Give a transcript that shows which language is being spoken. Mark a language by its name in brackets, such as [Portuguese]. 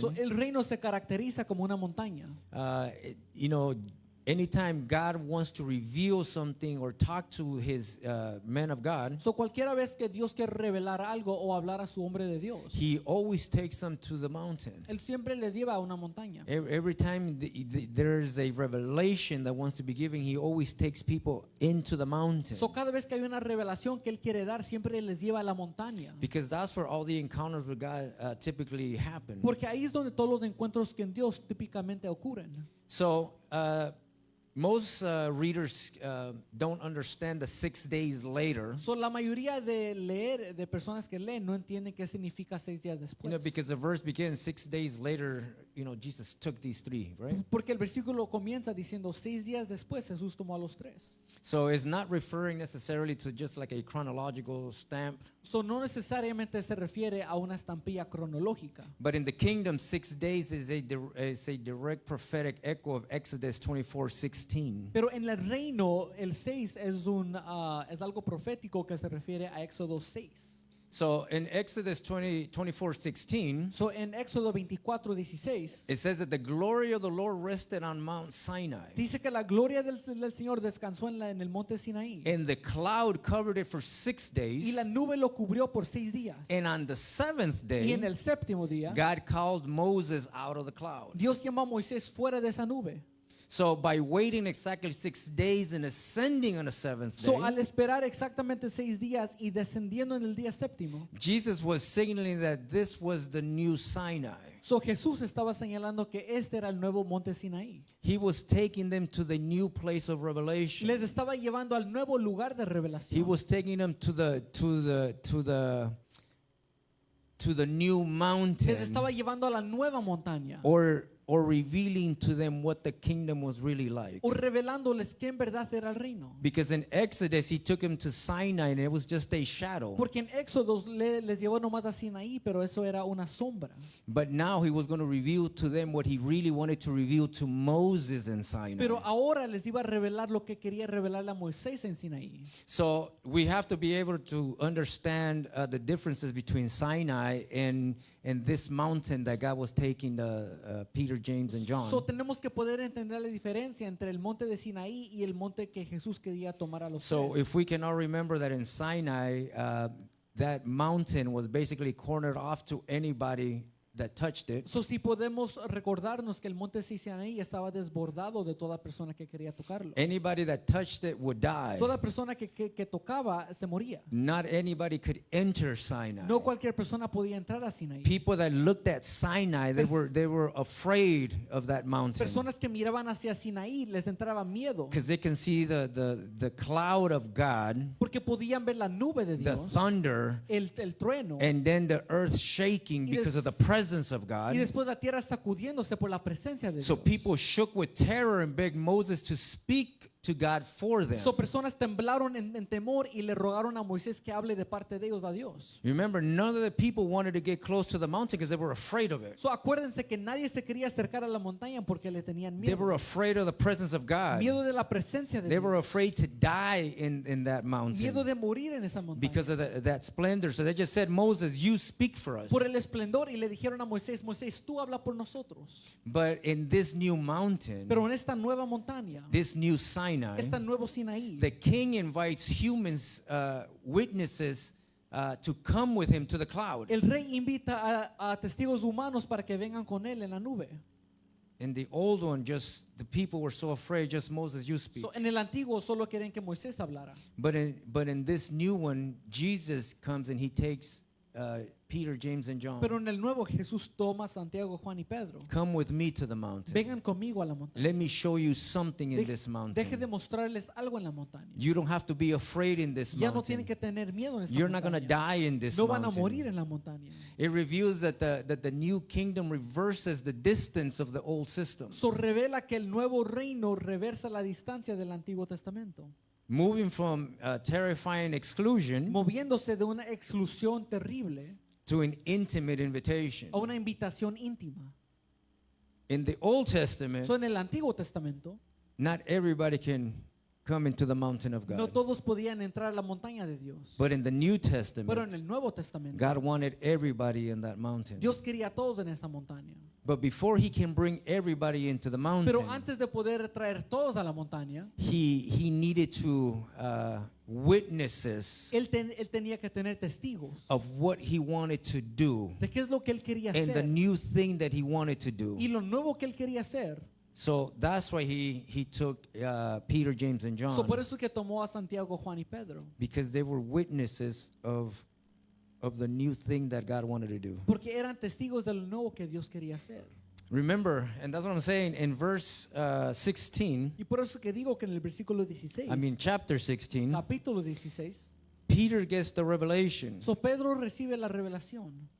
[Spanish] So, el reino se caracteriza como una montaña. [English] You know, anytime God wants to reveal something or talk to his men of God, [Spanish] So, cualquiera vez que Dios quiere revelar algo o hablar a su hombre de Dios, [English] he always takes them to the mountain. [Spanish] él siempre les lleva a una montaña. [English] Every time there's a revelation that wants to be given, he always takes people into the mountain. [Spanish] So, cada vez que hay una revelación que él quiere dar, siempre les lleva a la montaña. [English] Because that's where all the encounters with God typically happen. [Spanish] Porque ahí es donde todos los encuentros con Dios típicamente ocurren. [English] So, most readers don't understand the 6 days later. [Spanish] So, la mayoría de personas que leen no entienden qué significa 6 días después. [English] Because the verse begins 6 days later, Jesus took these 3, right? [Spanish] Porque el versículo comienza diciendo 6 días después Jesús tomó a los 3. [English] So it's not referring necessarily to just like a chronological stamp. [Spanish] So, no necesariamente se refiere a una estampilla cronológica. [English] But in the kingdom, 6 days is a direct prophetic echo of Exodus 24:16. [Spanish] Pero en el reino el 6 es algo profético que se refiere a Éxodo 6. [English] So in Exodus 24:16, [Spanish] So, en Éxodo 24:16 [English] it says that the glory of the Lord rested on Mount Sinai, [Spanish] dice que la gloria del Señor descansó en el monte Sinaí [English] and the cloud covered it for 6 [Spanish] y la [English] days. [Spanish] nube lo cubrió por 6 días. [English] And on the 7th [Spanish] Y en [English] day, [Spanish] el séptimo día [English] God called Moses out of the cloud. [Spanish] Dios llamó a Moisés fuera de esa nube. [English] So by waiting exactly 6 days and ascending on the 7th [Spanish] So, al [English] day, [Spanish] esperar exactamente 6 días y descendiendo en el día séptimo, [English] Jesus was signaling that this was the new Sinai. [Spanish] so Jesús estaba señalando que este era el nuevo monte Sinaí. [English] He was taking them to the new place of revelation. [Spanish] Les estaba llevando al nuevo lugar de [English] He [Spanish] revelación. [English] was taking them to the new [Spanish] Les [English] mountain, [Spanish] estaba llevando a la nueva montaña. [English] or revealing to them what the kingdom was really like. [Spanish] O revelándoles que en verdad era el reino. [English] Because in Exodus, he took them to Sinai and it was just a shadow. [Spanish] Porque en Éxodo les llevó nomás a Sinaí, pero eso era una sombra. [English] But now he was going to reveal to them what he really wanted to reveal to Moses in Sinai. [Spanish] Pero ahora les iba a revelar lo que quería revelarle a Moisés en Sinaí. [English] So we have to be able to understand the differences between Sinai and this mountain that God was taking Peter, James, and John. [Spanish] So, tenemos que poder entender la diferencia entre el monte de Sinaí y el monte que Jesús quería tomar a los [English] So [Spanish] tres. [English] if we can all remember that in Sinai, that mountain was basically cornered off to anybody that touched it. [Spanish] So, si podemos recordarnos que el monte Sinaí estaba desbordado de toda persona que quería tocarlo. [English] Anybody that touched it would die. [Spanish] Toda persona que tocaba se moría. [English] Not anybody could enter Sinai. [Spanish] No cualquier persona podía entrar a Sinaí. [English] People that looked at Sinai, they were afraid of that mountain [Spanish] Personas que miraban hacia Sinaí les entraba miedo [English] because they can see the cloud of God, [Spanish] porque podían ver la nube de Dios, [English] thunder, [Spanish] el trueno [English] and then the earth shaking because of the presence of God. [Spanish] y después la tierra sacudiéndose por la presencia de [English] So [Spanish] Dios. [English] people shook with terror and begged Moses to speak to God for them. [Spanish] So, personas temblaron en temor y le rogaron a Moisés que hable de parte de ellos a Dios. [English] Remember, none of the people wanted to get close to the mountain because they were afraid of it. [Spanish] So, acuérdense que nadie se quería acercar a la montaña porque le tenían [English] They [Spanish] miedo. [English] were afraid of the presence of God. [Spanish] Miedo de la presencia de [English] They were [Spanish] Dios. [English] afraid to die in that mountain [Spanish] de morir en esa montaña. [English] because of that splendor. So they just said, Moses, you speak for us. [Spanish] Por el esplendor, y le dijeron a Moisés, Moisés, tú habla por nosotros. [English] But in this new mountain, [Spanish] Pero en esta nueva montaña, [English] this new Sinai, [Spanish] este nuevo Sinaí, [English] the king invites humans, witnesses, to come with him to the cloud. [Spanish] el rey invita a testigos humanos para que vengan con él en la nube. [English] In the old one, just the people were so afraid, just Moses, you speak. [Spanish] So, en el antiguo solo quieren que Moisés hablara. [English] But in this new one, Jesus comes and he takes Peter, James, and John, [Spanish] Pero en el nuevo Jesús toma a Santiago, Juan y Pedro. [English] come with me to the mountain. [Spanish] Vengan conmigo a la montaña. [English] Let me show you something in this [Spanish] Deje de [English] mountain. [Spanish] mostrarles algo en la montaña. [English] You don't have to be afraid in this [Spanish] Ya no tienen que tener miedo en esta [English] You're not going to [Spanish] montaña. [English] die in this [Spanish] No van a morir en la montaña. [English] It reveals that the new kingdom reverses the distance of the old system. [Spanish] So revela que el nuevo reino reversa la distancia del Antiguo Testamento, [English] Moving from terrifying exclusion [Spanish] moviéndose de una exclusión terrible [English] to an intimate invitation. [Spanish] a una invitación íntima. [English] In the Old Testament, [Spanish] So en el Antiguo Testamento, [English] not everybody can come into the mountain of [Spanish] no [English] God. [Spanish] todos podían entrar a la montaña de Dios. [English] But in the New [Spanish] Pero [English] Testament, [Spanish] en el Nuevo Testamento, [English] God wanted everybody in that mountain. [Spanish] Dios quería a todos en esa montaña. [English] But before he can bring everybody into the mountain, [Spanish] Pero antes de poder traer todos a la montaña, [English] he needed to witnesses [Spanish] él tenía que tener testigos [English] of what he wanted to do [Spanish] de qué es lo que él quería [English] and the [Spanish] hacer [English] new thing that he wanted to do. [Spanish] y lo nuevo que él quería hacer. [English] So that's why he took Peter, James, and [Spanish] So por [English] John, [Spanish] eso es que tomó a Santiago, Juan y Pedro, [English] because they were witnesses of the new thing that God wanted to do. [Spanish] porque eran testigos de lo nuevo que Dios quería hacer. [English] Remember, and that's what I'm saying, in verse 16, [Spanish] Y por eso es que digo que en el versículo 16, [English] chapter 16, [Spanish] capítulo 16, [English] Peter gets the revelation. [Spanish] so Pedro recibe la revelación.